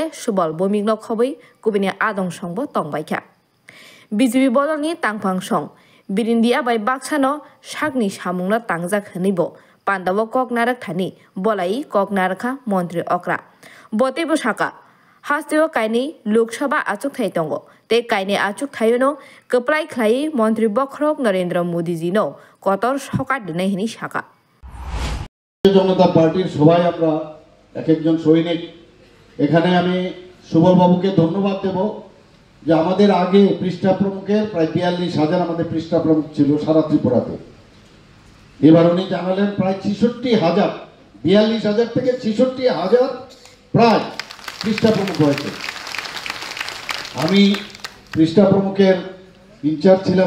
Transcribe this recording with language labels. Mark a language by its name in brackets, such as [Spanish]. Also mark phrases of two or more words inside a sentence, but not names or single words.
[Kok Borok] सुबल बमिग्न खबै कुबिनि आदं संबो तंबायखा बीजेपी बदलनि तांफां सं बिरिन्दिया बाय बाक्सानो सागनि सामुंनो तांजाक हनिबो पांडव कक नारक थानी बलाई कक नारखा मंत्री अक्रा बतेबो साका हास्तेव कायनि लोकसभा आचुक थाय दंगो ते कायनि आचुक थायोनो कप्लाय खलाई मंत्री बखरक नरेंद्र मोदी जी नो कतर सका दिनै हिनि साका [Bangla] জনতা পার্টির সবাই আমরা এক একজন সৈনিক এখানে আমি সুবল বাবুকে ধন্যবাদ দেব যে আমাদের আগে পৃষ্ঠা প্রমুখের প্রায় ৪২,০০০ আমাদের পৃষ্ঠা প্রমুখ ছিল সারা ত্রিপুরাতে এবার উনি জানালেন প্রায় ৬৬,০০০ ৪২,০০০ থেকে ৬৬,০০০ প্রায় পৃষ্ঠা প্রমুখ হয়েছে আমি পৃষ্ঠা প্রমুখের ইনচার্জ ছিলাম